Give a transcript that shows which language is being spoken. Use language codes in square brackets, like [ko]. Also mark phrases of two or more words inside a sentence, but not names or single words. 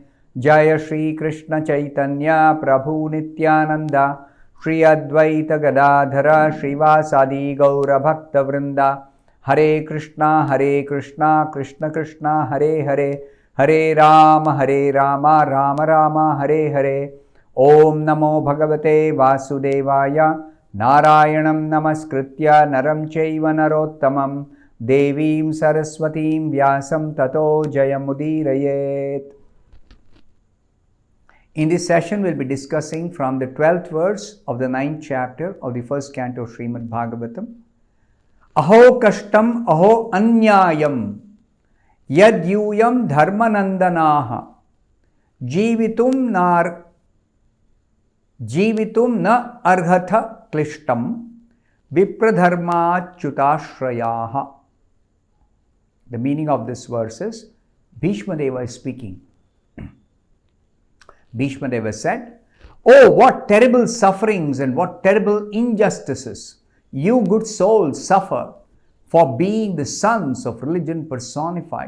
[sa] जय श्री कृष्ण चैतन्य प्रभु नित्यानन्द श्री अद्वैत गदाधर श्रीवासादि गौर भक्त वृन्द हरे कृष्ण कृष्ण कृष्ण हरे हरे हरे राम राम राम हरे हरे ॐ नमो भगवते वासुदेवाय नारायणं नमस्कृत्य नरं चैव नरोत्तमम् देवीं सरस्वतीं व्यासं ततो जयमुदीरयेत्. [en] In this session, we'll be discussing from the 12th verse of the 9th chapter of the first canto of Srimad-Bhagavatam. [sa] अहो कष्टम् अहो अन्याय्यं यद्यूयं धर्मनन्दनाः जीवितुं न अर्हथ क्लिष्टं विप्रधर्माच्युताश्रयाः. [en] The meaning of this verse is, Bhishma Deva is speaking. Bhishma Deva said, "Oh, what terrible sufferings and what terrible injustices you good souls suffer for being the sons of religion personified.